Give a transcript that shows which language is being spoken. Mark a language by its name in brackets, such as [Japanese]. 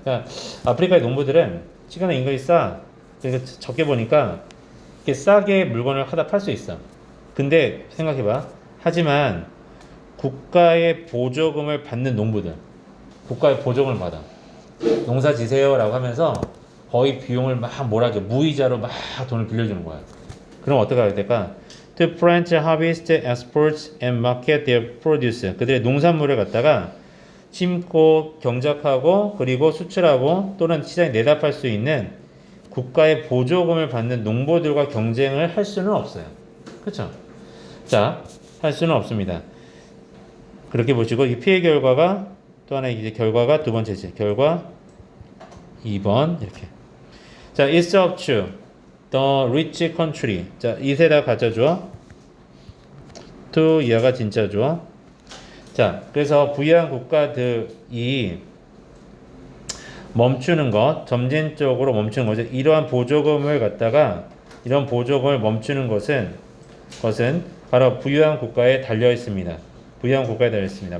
[Korean] 그러니까 아프리카의 농부들은 시간의 임금이 싸. 그러니까 적게 보니까 이렇게 싸게 물건을 하다 팔 수 있어. 근데 생각해봐. 하지만 국가의 보조금을 받는 농부들, 국가의 보조금을 받아. 농사 지세요라고 하면서 거의 비용을 막 몰아줘. 무이자로 막 돈을 빌려주는 거야. 그럼 어떻게 해야 될까? [English] To plant, harvest, export, and market their produce. [Korean] 그들의 농산물을 갖다가 심고 경작하고 그리고 수출하고 또는 시장에 내다 팔 수 있는 국가의 보조금을 받는 농부들과 경쟁을 할 수는 없어요. 그렇죠? 자, 할 수는 없습니다. 그렇게 보시고 이 피해 결과가 또 하나 이제 결과가 두 번째지. 결과 2번 이렇게. [English] 자, it's up to the rich country. [Korean] 자, 이세다 가짜 주어. to 이하가 진짜 주어. 자, 그래서 부유한 국가들이 멈추는 것, 점진적으로 멈추는 거죠. 이러한 보조금을 갖다가 이런 보조금을 멈추는 것은 바로 부유한 국가에 달려 있습니다. 부유한 국가에 달려 있습니다.